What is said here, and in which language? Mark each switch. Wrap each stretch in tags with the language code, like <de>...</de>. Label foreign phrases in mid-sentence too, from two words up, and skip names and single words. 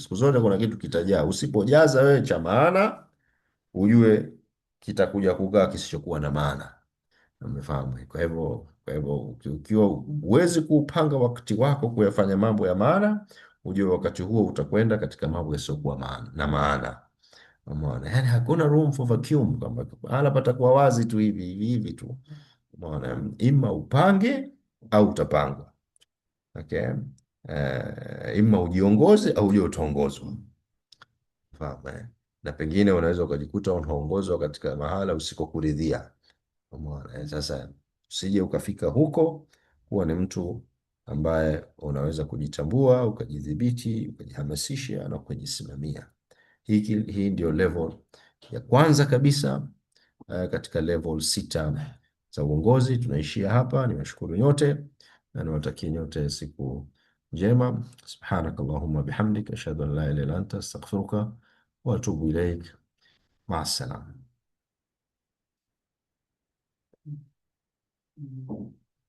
<sw>Siku zote kuna kitu kitajaa. Usipojaza wewe cha maana, ujue kitakuja kukaa kisichokuwa na maana. Umefahamu? Kwa hivyo ukiwa huwezi kuupanga wakati wako kuyafanya mambo ya maana, ujue wakati huo utakwenda katika mambo yasiyokuwa maana. Umeona? Yani hakuna</sw> <en>room for vacuum,</en> <sw>kwamba mahala patakuwa wazi tu hivi hivi hivi tu. Umeona? Ima upange au utapangwa. Okay? Ima ujiongoze au uje utaongozwa. Fahamu, na pengine unaweza ukajikuta unaongozwa katika mahala usikokuridhia. Umeona? Sasa usije ukafika huko. Kuwa ni mtu ambaye unaweza kujitambua, ukajidhibiti, ukajihamasisha na ukajisimamia. Hii ndio level ya kwanza kabisa katika level 6 za uongozi. Tunaishia hapa. Niwashukuru nyote na niwatakie nyote siku njema.</sw> <ar>سبحانك اللهم وبحمدك أشهد أن لا إله إلا أنت أستغفرك وأتوب إليك. مع السلامة.</ar>